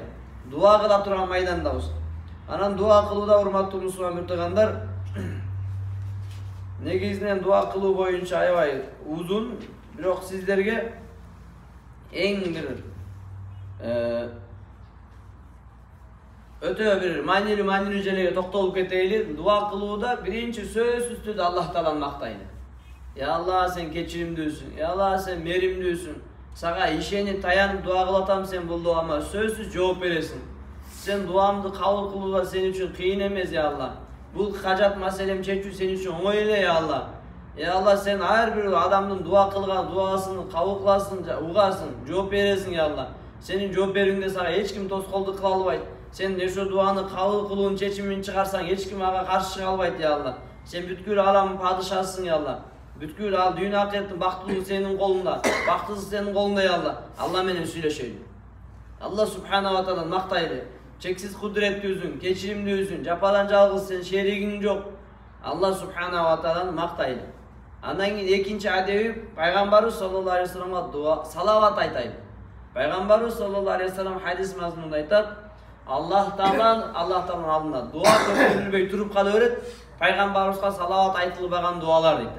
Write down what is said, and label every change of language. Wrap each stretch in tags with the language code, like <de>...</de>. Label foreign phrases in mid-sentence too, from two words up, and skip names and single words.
<ky>Дуа кыла турган майдандабыз. Анан дуа кылууда урматтуу мусулман муртугандар, негизинен дуа кылуу боюнча аябай узун, бирок сиздерге эң бир өтө бир маанилүү жерге токтолуп кетейли. Дуа кылууда биринчи сөзсүз түрдө Аллах Тааланы мактайлы.</ky> <ar>Ya Allah</ar> <ky>сен кечиримдүүсүң,</ky> <ar>ya Allah</ar> <ky>сен мээримдүүсүң. Сага ишенип таянып дуа кылып атам, сен бул дуама сөзсүз жооп бересиң. Сен дуамды кабыл кылууда сен үчүн кыйын эмес,</ky> <ar>يا الله.</ar> <ky>Бул кажат маселем чечүү сен үчүн оңой эле,</ky> <ar>يا الله. Ya Allah</ar> <ky>sen ар бир адамдын дуа кылган дуасын кабыл кыласың, угасың, жооп бересиң,</ky> <ar>يا الله.</ar> <ky>Сенин жооп берүүңдө сага эч ким тоскоолдук кыла албайт. Сен ошо дуаны кабыл кылуунун чечимин чыгарсаң, эч ким ага каршы чыга албайт,</ky> <ar>يا الله.</ar> <ky>Сен бүткүл аламдын падышасысың,</ky> <ar>يا الله.</ar> <ky>Бүткүл ал дүйнө акыреттин бактылыгы сенин колуңда, бактысыз сенин колуңда,</ky> <ar>يا الله.</ar> <ky>Allah менен сүйлөшөйлү.</ky> <ar>الله سبحانه وتعالى</ar> <ky>мактайлы. Чексиз кудуреттүүсүң, кечиримдүүсүң, жападан жалгыз сен шеригиң жок.</ky> <ar>الله سبحانه وتعالى</ar> <ky>мактайлы. Андан кийин экинчи адеби пайгамбарыбыз</ky> <ar>صلى الله عليه وسلم</ar> <ky>дуа, салават айтайлы. Пайгамбарыбыз</ky> <ar>صلى الله عليه وسلم</ar> <ky>хадис мазмунунда айтат: Аллах Тааланын алдында дуа көтөрүлбөй туруп кала берет, пайгамбарыбызга салават айтылбаган дуалар дейт.</ky>